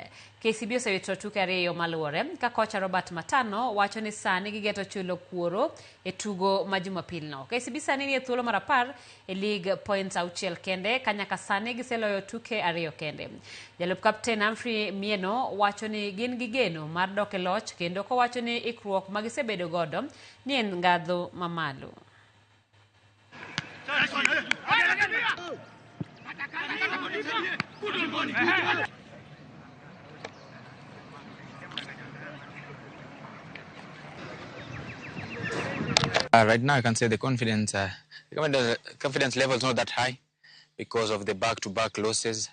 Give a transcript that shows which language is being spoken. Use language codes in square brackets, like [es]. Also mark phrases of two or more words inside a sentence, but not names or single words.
[luo] KCB osewito tuke ariyo maluore ka kocha Robert Matano wacho ni sani gigeto chulo kuoro e tugo ma Jumapil no. KCB sani ni thuolo mar 10 e [en] League points [luo] 6 kende kanyaka sani giseloyo tuke ariyo kende. Jalup Captain Humphrey Mieno wacho ni gin gigeno mar dok e loch kendo ko wacho ni ikruok magisebedo godo ni en ngadho mamalo. [en] Right now, I can say the confidence level is not that high because of the back-to-back losses.